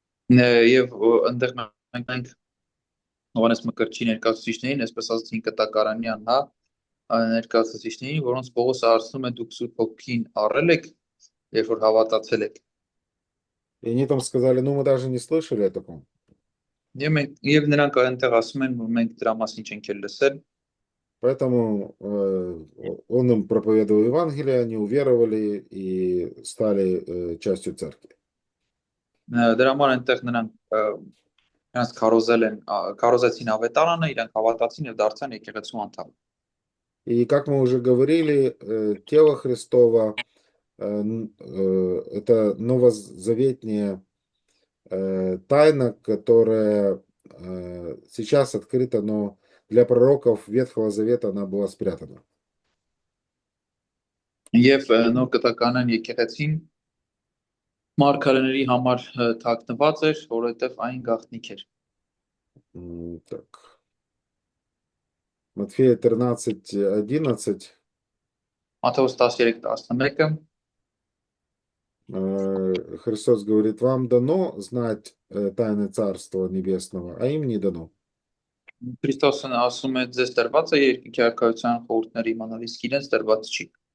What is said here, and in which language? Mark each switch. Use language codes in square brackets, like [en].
[hy] Եվ այնտեղ մենք ենք Հովհաննես Մկրտչի ներկայացուցիչներին, այսպես ասած կտակարանյան, հա, ներկայացուցիչներին, որոնց Պողոսը հարցնում է դուք Սուրբ Հոգին առել եք, երբ որ հավատացել եք։ [ru] И они там сказали, ну мы даже не слышали о таком. [hy] Եվ նրանք այնտեղ ասում են, որ մենք դրա մասին չենք էլ լսել։ [ru] Поэтому он им проповедовал Евангелие, они уверовали и стали частью церкви. [hy] Դրա համար այնտեղ նրանց քարոզեցին ավետարանը, իրանք հավատացին եւ դարձան եկեղեցու անդամ։ [ru] И как мы уже говорили, тело Христово это новозаветная тайна, которая сейчас открыта, но для пророков Ветхого Завета она была спрятана. [hy] Եվ նոր կտականն եկեղեցին մարգարեների համար թաքնված էր, որովհետև այն գաղտնիք էր։ [ru] Так. Матфея 13:11 [hy] Մատթեոս 13:11-ը [ru] Христос говорит, вам дано знать тайны Царства Небесного, а им не дано. [hy] Քրիստոսն ասում է ձեզ տրված է երկրի արքայության խորհուրդները իմանալ, իսկ իրենց տրված չի։